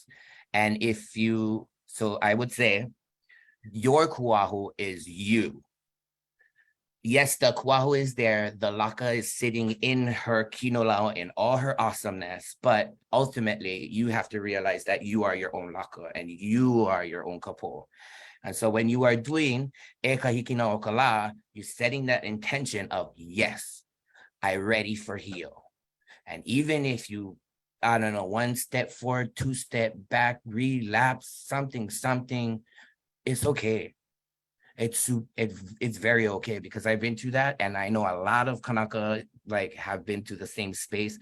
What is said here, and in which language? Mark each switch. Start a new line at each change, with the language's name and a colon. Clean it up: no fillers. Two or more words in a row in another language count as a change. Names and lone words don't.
English: And so I would say, your kuahu is you. Yes, the kuahu is there. The laka is sitting in her kinolau in all her awesomeness. But ultimately, you have to realize that you are your own laka and you are your own kapo. And so when you are doing
Hawaiian: e kahiki na o ka la,
English: you're setting that intention of, yes, I'm ready for heal. And even if you, I don't know, 1 step forward, 2 step back, relapse, something, it's okay. It's very okay, because I've been through that, and I know a lot of Kanaka like have been to the same space.